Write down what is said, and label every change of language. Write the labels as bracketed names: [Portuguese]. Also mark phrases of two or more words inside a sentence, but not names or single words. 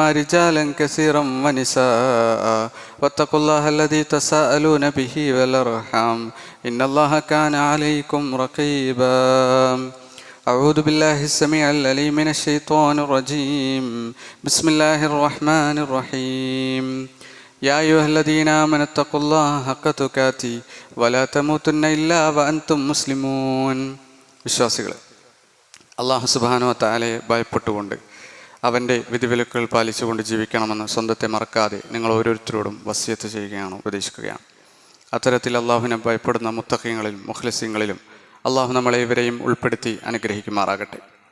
[Arabic] رجالا كثيرا ونساء واتقوا الله الذي تساءلون به والأرحام إن الله كان عليكم رقيبا أعوذ بالله السميع العليم من الشيطان الرجيم بسم الله الرحمن الرحيم يا أيها الذين آمنوا اتقوا الله حق تقاته ولا تموتن إلا وأنتم مسلمون. [Malayalam] വിശ്വാസികളെ, [Arabic] الله سبحانه وتعالى [Malayalam] ഭയപ്പെട്ടുകൊണ്ട് അവൻ്റെ വിധിവിലക്കുകൾ പാലിച്ചുകൊണ്ട് ജീവിക്കണമെന്ന് സ്വന്തത്തെ മറക്കാതെ നിങ്ങൾ ഓരോരുത്തരോടും വസിയത്ത് ചെയ്യുകയാണ്, ഉപദേശിക്കുകയാണ്. അത്തരത്തിൽ അള്ളാഹുവിനെ ഭയപ്പെടുന്ന മുത്തഖീങ്ങളിലും മുഖ്ലിസീങ്ങളിലും അള്ളാഹു നമ്മളെ ഇവരെയും ഉൾപ്പെടുത്തി അനുഗ്രഹിക്കുമാറാകട്ടെ.